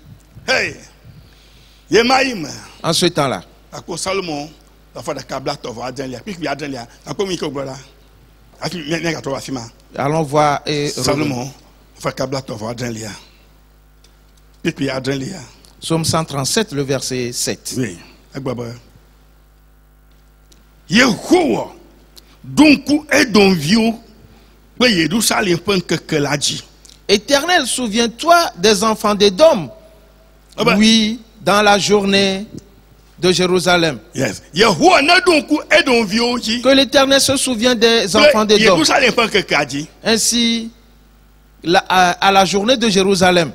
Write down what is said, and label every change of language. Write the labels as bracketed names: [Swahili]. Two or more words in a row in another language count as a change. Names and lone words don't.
[French] En ce temps-là, allons voir Salomon. Psaume 137, le verset 7. Oui. [Ewe] Yehowa dunku edonvio pe Yerusalem penkekeladi. [French] Éternel, souviens-toi des enfants d'Édom. Oui, dans la journée de Jérusalem. Yes. Que l'Éternel se souvienne des enfants d'Édom. Ainsi, à la journée de Jérusalem.